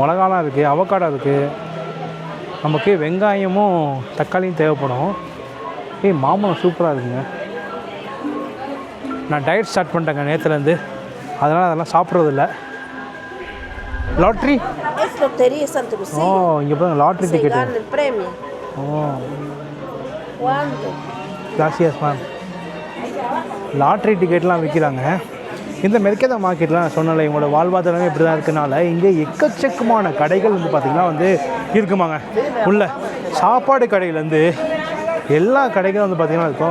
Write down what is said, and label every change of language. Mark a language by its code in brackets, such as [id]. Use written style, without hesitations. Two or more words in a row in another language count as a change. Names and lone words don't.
[ta] மிளகாலாம் இருக்குது, அவக்காடோ இருக்குது. நமக்கு வெங்காயமும் தக்காளியும் தேவைப்படும். மாம்பழம் சூப்பராக இருக்குங்க. நான் [en] diet start [ta] பண்ணிட்டேங்க நேற்றுலேருந்து, அதனால் அதெல்லாம் சாப்பிட்றதில்ல. லாட்ரி. [es] Lotería Santa Lucía. [ta] ஓ, இங்கே பாருங்க லாட்ரி [es] Se [ta] டிக்கெட்டு. [es] gana el premio. [ta] ஓ, [es] ¿Cuándo? [ta] கிராசியஸ் மேம். லாட்ரி டிக்கெட்லாம் விற்கிறாங்க. இந்த மெர்கேதா மார்க்கெட்லாம் நான் சொன்னல, இவங்களோட வாழ்வாதாரமே இப்படி தான் இருக்கனால இங்கே எக்கச்சக்கமான கடைகள் வந்து பார்த்திங்கன்னா வந்து இருக்குமாங்க. உள்ள சாப்பாடு கடையிலேருந்து எல்லா கடைகளும் வந்து பார்த்திங்கன்னா இருக்கும்.